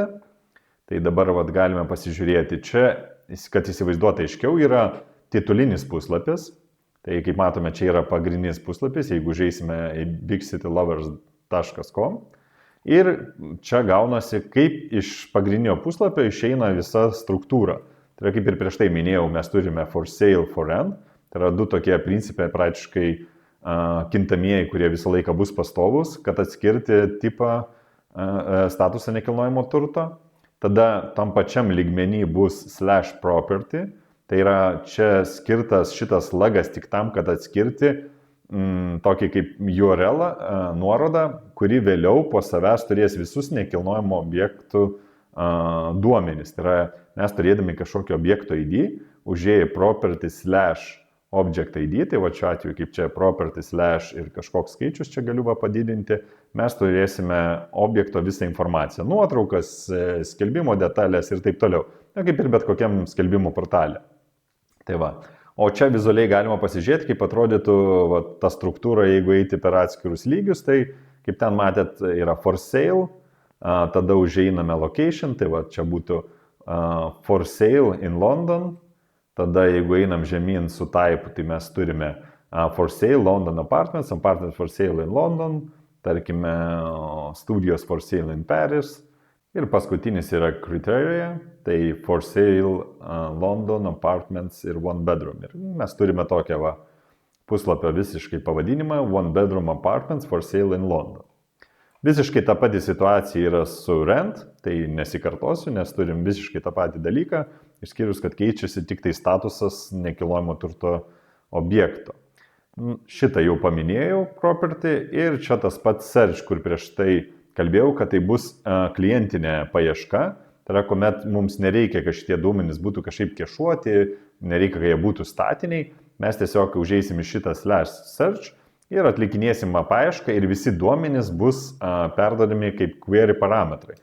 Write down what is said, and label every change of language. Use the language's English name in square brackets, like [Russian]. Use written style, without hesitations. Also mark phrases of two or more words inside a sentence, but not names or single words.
[Lithuanian] Tai dabar galime pasižiūrėti čia, kad įsivaizduota aiškiau, yra titulinis puslapis. Tai kaip matome, čia yra pagrindinis puslapis, jeigu žiūrėsime į bigcitylovers.com. Ir čia gaunasi, kaip iš pagrindinio puslapio išeina visa struktūra. Tai yra, kaip ir prieš tai minėjau, mes turime [English] for sale, for rent. [Lithuanian] Tai yra 2 tokie principai praktiškai kintamieji, kurie visą laiką bus pastovus, kad atskirti tipą statusą nekilnojamo turto. Tada tam pačiam lygmenį bus /property, tai yra čia skirtas šitas lagas tik tam, kad atskirti tokį kaip URL nuorodą, kuri vėliau po savęs turės visus nekilnojamo objektų duomenys. Tai yra mes turėdami kažkokio objekto ID, užėję [English] property /object ID, [Lithuanian] tai va šiuo atveju kaip čia property/ ir kažkoks skaičius čia galiu padidinti, mes turėsime objekto visą informaciją, nuotraukas, skelbimo detalės ir taip toliau. Na, kaip ir bet kokiam skelbimo portalė. Tai va. O čia vizualiai galima pasižiūrėti, kaip atrodytų ta struktūra, jeigu eiti per atskirus lygius, tai kaip ten matėt, yra [English] for sale, [Lithuanian] tada užeiname location, tai va čia būtų [English] for sale in London. [Lithuanian] Tada jeigu einam žemyn su type, tai mes turime [English] for sale London apartments for sale in London, [Lithuanian] tarkime [English] studios for sale in Paris. [Lithuanian] Ir paskutinis yra criteria, tai [English] for sale London apartments [Lithuanian] ir [English] one bedroom. [Lithuanian] Ir mes turime tokią puslapio visiškai pavadinimą [English] one bedroom apartments for sale in London. [Lithuanian] Visiškai ta pati situacija yra su rent, tai nesikartosiu, nes turim visiškai tą patį dalyką, išskyrus, kad keičiasi tik tai statusas nekilnojamo turto objekto. Šitą jau paminėjau, property, ir čia tas pats search, kur prieš tai kalbėjau, kad tai bus klientinė paieška, tai yra, kuomet mums nereikia, kad šitie duomenys būtų kažkaip kešuoti, nereikia, kad jie būtų statiniai, mes tiesiog užeisim į šitą /search ir atlikinėsim paiešką ir visi duomenys bus perdodami kaip query parametrai.